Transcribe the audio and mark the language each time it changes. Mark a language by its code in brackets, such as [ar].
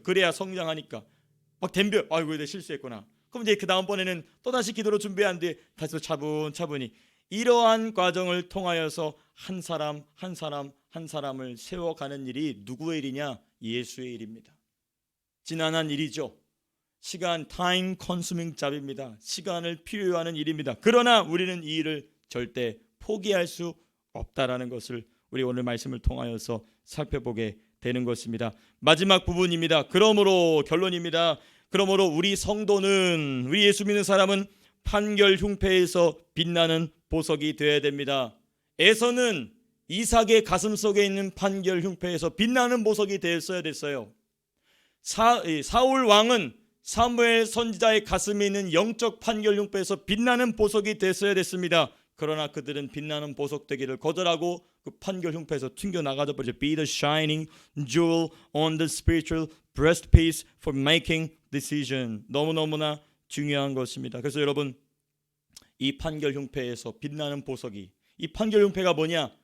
[ko] 그래야 성장하니까. 막 덤벼. 아이고 내가 실수했구나. 그럼 이제 그 다음번에는 또다시 기도로 준비하는데 다시 또 차분히 이러한 과정을 통하여서 한 사람을 세워가는 일이 누구의 일이냐? 예수의 일입니다. 지난한 일이죠. 시간 [en] time consuming job [ko] 입니다. 시간을 필요로 하는 일입니다. 그러나 우리는 이 일을 절대 포기할 수 없다라는 것을 우리 오늘 말씀을 통하여서 살펴보게 되는 것입니다. 마지막 부분입니다. 그러므로 결론입니다. 그러므로 우리 성도는 우리 예수 믿는 사람은 판결 흉패에서 빛나는 보석이 되어야 됩니다. 에서는 이삭의 가슴 속에 있는 판결 흉패에서 빛나는 보석이 되었어야 됐어요. 사울 왕은 사무엘 선지자의 가슴에 있는 영적 판결 흉패에서 빛나는 보석이 됐어야 됐습니다. 그러나 그들은 빛나는 보석 되기를 거절하고 그 판결 흉패에서 튕겨 나가져 버렸죠. [en] Be the shining jewel on the spiritual breastpiece for making decision. [ko] 너무나 중요한 것입니다. 그래서 여러분 이 판결 흉패에서 빛나는 보석이 이 판결 흉패가 뭐냐?